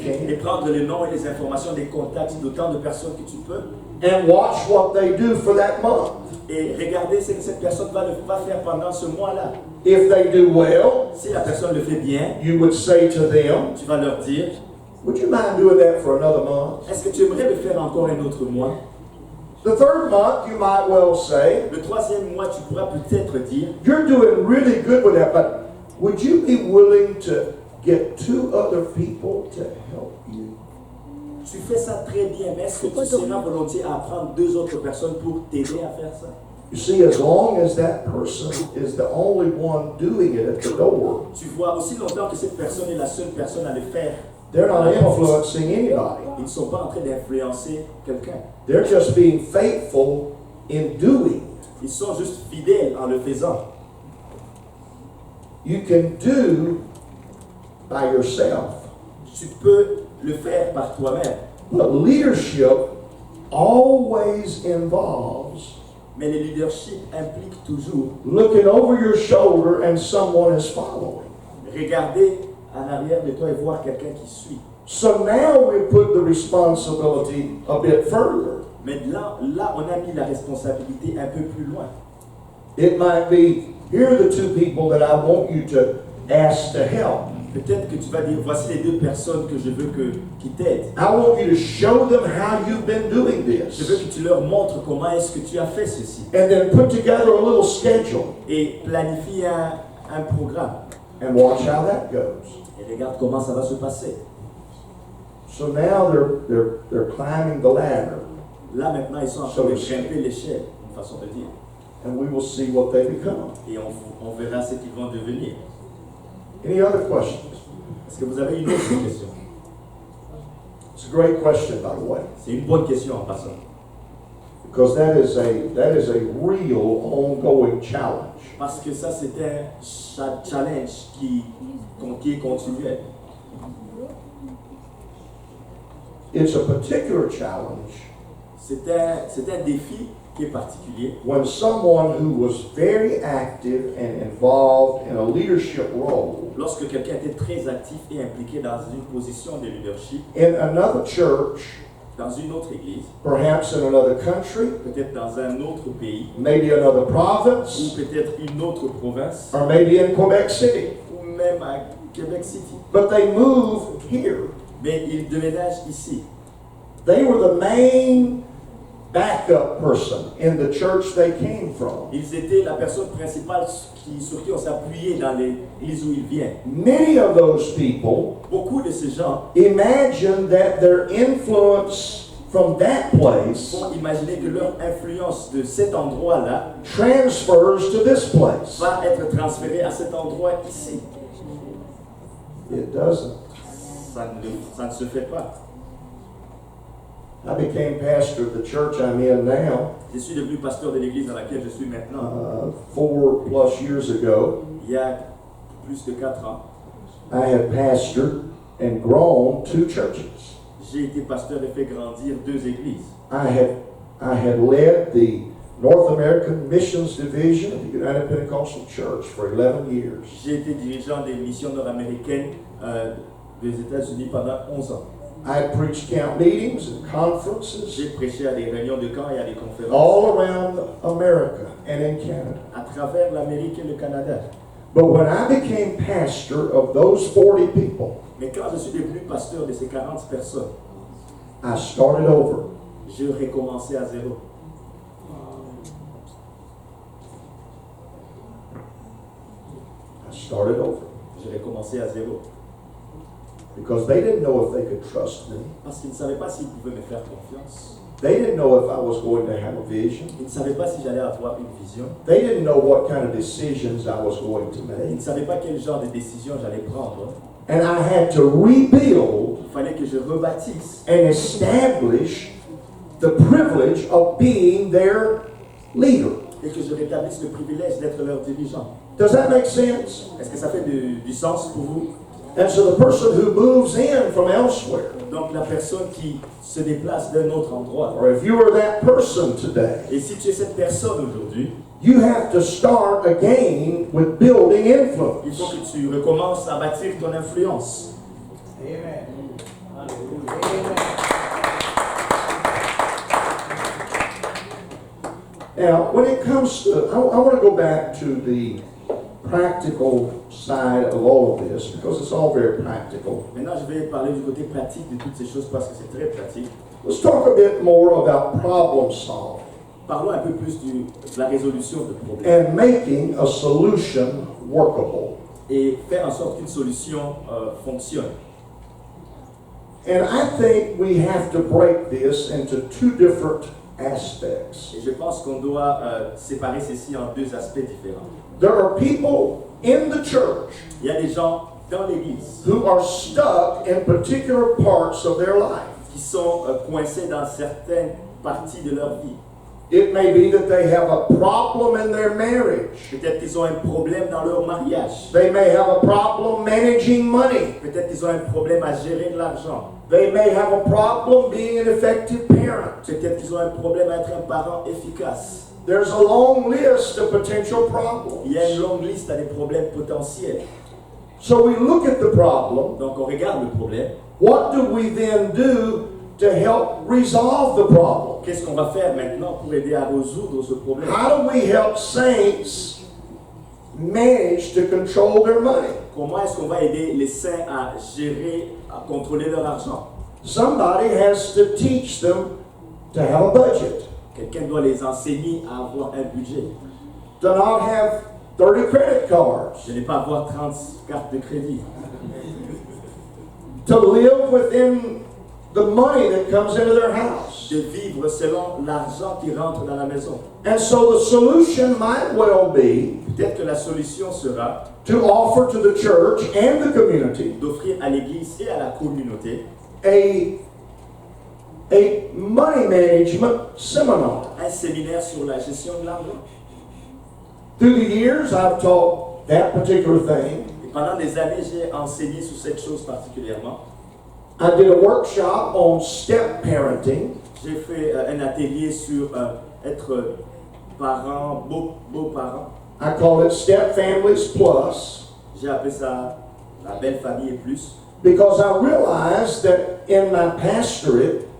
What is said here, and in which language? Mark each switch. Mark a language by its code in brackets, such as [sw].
[fr] et [en] can [fr] prendre le nom et les informations des contacts d'autant de personnes que tu peux [en] and watch what they do for that month? [fr] et regarder ce que cette personne va faire pendant ce mois-là? [en] If they do well, [fr] Si la personne le fait bien, [en] you would say to them, [fr] tu vas leur dire, [en] would you mind doing that for another month? [fr] est-ce que tu aimerais le faire encore un autre mois? [en] The third month, you might well say, [fr] Le troisième mois, tu pourras peut-être dire, [en] you're doing really good with that, but would you be willing to get 2 other people to help you? [fr] tu fais ça très bien, mais est-ce que tu seras volontiers à apprendre 2 autres personnes pour t'aider à faire ça? [en] You see, as long as that person is the only one doing it at the door, [fr] Tu vois, aussi longtemps que cette personne est la seule personne à le faire, [en] they're not influencing anybody. [fr] ils ne sont pas en train d'influencer quelqu'un. [en] They're just being faithful in doing. [fr] Ils sont juste fidèles en le faisant. [en] You can do by yourself, [fr] Tu peux le faire par toi-même. [en] but leadership always involves [fr] Mais le leadership implique toujours [en] looking over your shoulder and someone is following. [fr] regarder en arrière de toi et voir quelqu'un qui suit. [en] So now we put the responsibility a bit further. [fr] Mais là, on a mis la responsabilité un peu plus loin. [en] It might be, here are the 2 people that I want you to ask to help. [fr] Peut-être que tu vas dire, voici les 2 personnes que je veux qui t'aident. [en] I want you to show them how you've been doing [fr] Je veux [en] this. [fr] que tu leur montres comment est-ce que tu as fait ceci. [en] And then put together a little schedule [fr] Et planifie un programme. [en] and watch how that goes. [fr] Et regarde comment ça va se passer. [en] So now they're climbing the ladder, [fr] Là maintenant, ils sont en train de grimper l'échelle, une façon de dire. [en] and we will see what they become. [fr] Et on verra ce qu'ils vont devenir. [en] Any other questions? [fr] Est-ce que vous avez une autre question? [en] It's a great question, by the way, [fr] C'est une bonne question en passant. [en] because that is a real ongoing challenge. [fr] Parce que ça, c'est un challenge qui est continuel. [en] It's a particular challenge [fr] C'est un défi qui est particulier. [en] when someone who was very active and involved in a leadership role [fr] Lorsque quelqu'un était très actif et impliqué dans une position de leadership, [en] in another church, [fr] dans une autre église, [en] perhaps in another country, [fr] peut-être dans un autre pays, [en] maybe another [fr] ou [en] province, [fr] peut-être une autre province, [en] or maybe in Quebec City. [fr] ou même à Québec City. [en] But they moved here. [fr] Mais il déménage ici. [en] They were the main backup person in the church they came from. [fr] Ils étaient la personne principale sur qui on s'appuyait dans l'église où ils viennent. [en] Many of those people [fr] Beaucoup de ces gens [en] imagine that their influence from that place [fr] vont imaginer que leur influence de cet endroit-là [en] transfers to this place. [fr] va être transférée à cet endroit ici. [en] It doesn't. [fr] Ça ne se fait pas. [en] I became pastor of the church I'm in now [fr] Je suis devenu pasteur de l'église dans laquelle je suis maintenant. [en] 4+ years ago. [fr] Il y a plus de 4 ans. [en] I had pastored and grown 2 churches. [fr] J'ai été pasteur et fait grandir 2 églises. [en] I had led the North American Missions Division of the United Pentecostal Church for 11 years. [fr] J'ai été dirigeant des missions nord-américaines des États-Unis pendant 11 ans. [en] I had preached camp meetings and conferences [fr] J'ai prêché à des réunions de camp et à des conférences [en] all around America and in Canada. [fr] à travers l'Amérique et le Canada. [en] But when I became pastor of those 40 people, [fr] Mais quand je suis devenu pasteur de ces 40 personnes, [en] I started over. [fr] j'ai recommencé à zéro. [en] I started over. [fr] J'ai recommencé à zéro. [en] Because they didn't know if they could trust me. [fr] Parce qu'ils ne savaient pas s'ils pouvaient me faire confiance. [en] They didn't know if I was going to have a vision. [fr] Ils ne savaient pas si j'allais avoir une vision. [en] They didn't know what kind of decisions I was going to [fr] Ils [en] make. [fr] ne savaient pas quel genre de décision j'allais prendre. [en] And I had to rebuild [fr] Il fallait que je rebâtisse [en] and establish the privilege of being their leader. [fr] et que je rétablisse le privilège d'être leur dirigeant. [en] Does that make sense? [fr] Est-ce que ça fait du sens pour vous? [en] And so the person who moves in from elsewhere, [fr] Donc la personne qui se déplace d'un autre endroit. [en] or if you are that person today, [fr] Et si tu es cette personne aujourd'hui, [en] you have to start again with building [fr] il [en] influence. [fr] faut que tu recommences à bâtir ton influence. [en] Amen. Now, when it comes to, I want to go back to the practical side of all of this because it's all very practical. [fr] Maintenant, je vais parler du côté pratique de toutes ces choses parce que c'est très pratique. [en] Let's talk a bit more about problem solving [fr] Parlons un peu plus de la résolution de problèmes [en] and making a solution workable. [fr] et faire en sorte qu'une solution fonctionne. [en] And I think we have to break this into 2 different aspects. [fr] Et je pense qu'on doit séparer ceci en 2 aspects différents. [en] There are people in the church [fr] Il y a des gens dans l'Église [en] who are stuck in particular parts of their life. [fr] qui sont coincés dans certaines parties de leur vie. [en] It may be that they have a problem in their marriage. [fr] Peut-être qu'ils ont un problème dans leur mariage. [en] They may have a problem managing money. [fr] Peut-être qu'ils ont un problème à gérer de l'argent. [en] They may have a problem being an effective parent. [fr] Peut-être qu'ils ont un problème à être un parent efficace. [en] There's a long list of potential [fr] Il y a une [en] problems. [fr] longue liste à des problèmes potentiels. [en] So we look at the problem. [fr] Donc on regarde le problème. [en] What do we then do to help resolve the problem? [fr] Qu'est-ce qu'on va faire maintenant pour aider à résoudre ce problème? [en] How do we help saints manage to control their money? [fr] Comment est-ce qu'on va aider les saints à gérer, à contrôler leur argent? [en] Somebody has to teach them to have a budget, [fr] Quelqu'un doit les enseigner à avoir un budget. [en] to not have 30 credit cards, [fr] Je n'ai pas avoir 30 cartes de crédit. [en] to live within the money that comes into their house. [fr] De vivre selon l'argent qui rentre dans la maison. [en] And so the solution might well be [fr] Peut-être que la solution sera [en] to offer to the church and the community [fr] d'offrir à l'Église et à la communauté [en] a money management seminar. [fr] un séminaire sur la gestion de l'argent. [en] Through the years, I've taught that particular thing. [fr] Et pendant des années, j'ai enseigné sur cette chose particulièrement. [en] I did a workshop on step parenting. [fr] J'ai fait un atelier sur être parent, beau-parent. [en] I call it Step Families Plus [fr] J'ai appelé ça la belle famille et plus. [en] because I realized that in my pastorate,